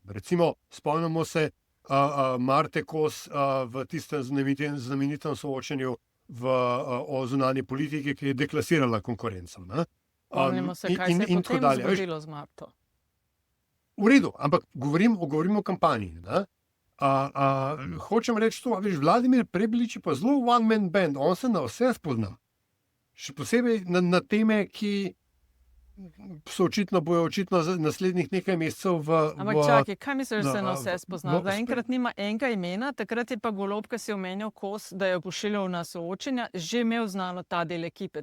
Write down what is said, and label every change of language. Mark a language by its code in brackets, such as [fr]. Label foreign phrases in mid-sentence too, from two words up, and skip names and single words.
[sl] Recimo, spomnimo se Marte Kos v tistem znamenitem soočenju o zunanji politiki, ki je deklasirala konkurenco. Spomnimo se, kaj se je potem zgodilo z Marto. V redu, ampak govorim o kampanji. Hočem reči to, veš, Vladimir Prebilič je pa zelo [en] one-man band, [sl] on se na vse spozna. Še posebej na teme, ki bojo očitno naslednjih nekaj mesecev Ampak čakaj, kaj misliš, da se na vse spozna? Da enkrat nima enega imena, takrat je pa Golob, ki si omenjal Kos, da je pošiljal na soočenja, že imel znano ta del ekipe.